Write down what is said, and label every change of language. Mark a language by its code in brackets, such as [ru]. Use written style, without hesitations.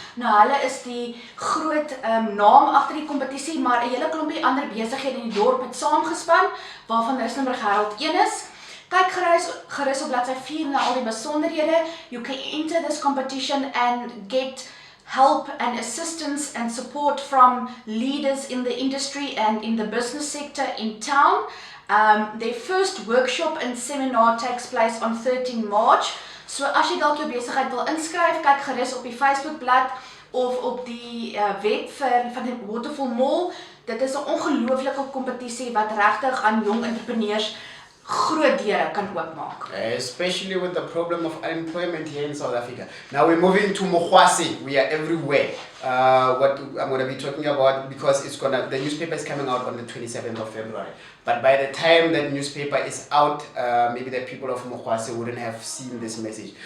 [af] Nou hulle is die groot naam agter die kompetisie, maar 'n hele klompie ander besighede in die dorp het saamgespan waarvan Rustenburg Herald een is. Kyk gerus op bladsy 4 na al die besonderhede. [en] You can enter this competition and get help and assistance and support from leaders in the industry and in the business sector in town. Their first workshop and seminar takes place on 13 March. [af] So as jy dalk jou besigheid wil inskryf, kyk gerus op die Facebookblad of op die web van die Waterfall Mall. Dit is 'n ongelooflike kompetisie wat regtig aan jong entrepreneurs groot deure kan oopmaak. [en] Especially with the problem of unemployment here in South Africa. Now we're moving to Mokwasi. We are everywhere. What I'm going to be talking about, because the newspaper is coming out on the 27th of February. But by the time that newspaper is out, maybe the people of Mokwasi wouldn't have seen this message.